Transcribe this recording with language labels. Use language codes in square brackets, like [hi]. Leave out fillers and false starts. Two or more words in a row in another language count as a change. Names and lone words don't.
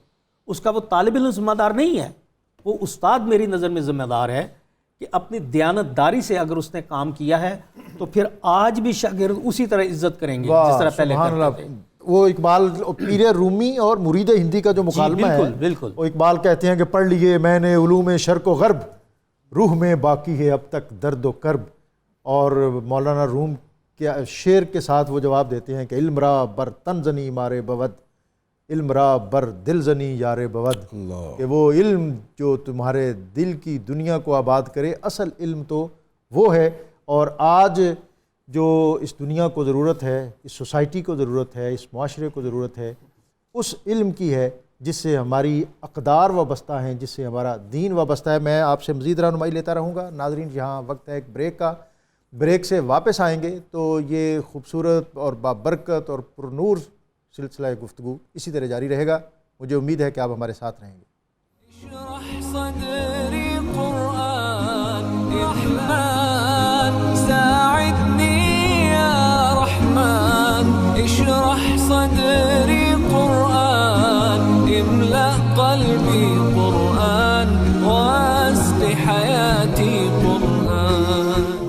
[ur] اس کا وہ طالب علم ذمہ دار نہیں ہے، وہ استاد میری نظر میں ذمہ دار ہے کہ اپنی دیانت داری سے اگر اس نے کام کیا ہے تو پھر آج بھی شاگرد اسی طرح عزت کریں گے جس طرح پہلے کرتے تھے. وہ اقبال پیر رومی اور مرید ہندی کا جو مکالمہ ہے، بالکل وہ اقبال کہتے ہیں کہ پڑھ لیے میں نے علوم شرق و غرب، روح میں باقی ہے اب تک درد و کرب. اور مولانا روم کے شعر کے ساتھ وہ جواب دیتے ہیں کہ [fa] علم را بر تن زنی مارے بود، علم را بر دل زنی یار بود. [ur] کہ وہ علم جو تمہارے دل کی دنیا کو آباد کرے، اصل علم تو وہ ہے. اور آج جو اس دنیا کو ضرورت ہے، اس سوسائٹی کو ضرورت ہے، اس معاشرے کو ضرورت ہے، اس علم کی ہے جس سے ہماری اقدار وابستہ ہیں، جس سے ہمارا دین وابستہ ہے. میں آپ سے مزید رہنمائی لیتا رہوں گا. ناظرین، یہاں وقت ہے ایک بریک کا. بریک سے واپس آئیں گے تو یہ خوبصورت اور بابرکت اور پرنور سلسلہ گفتگو اسی طرح جاری رہے گا. مجھے امید ہے کہ آپ ہمارے ساتھ رہیں گے. [ar] اشرح صدري قرآن رحمن ساعدني يا رحمن اشرح صدري قرآن املأ قلبي قرآن واسق حياتي قرآن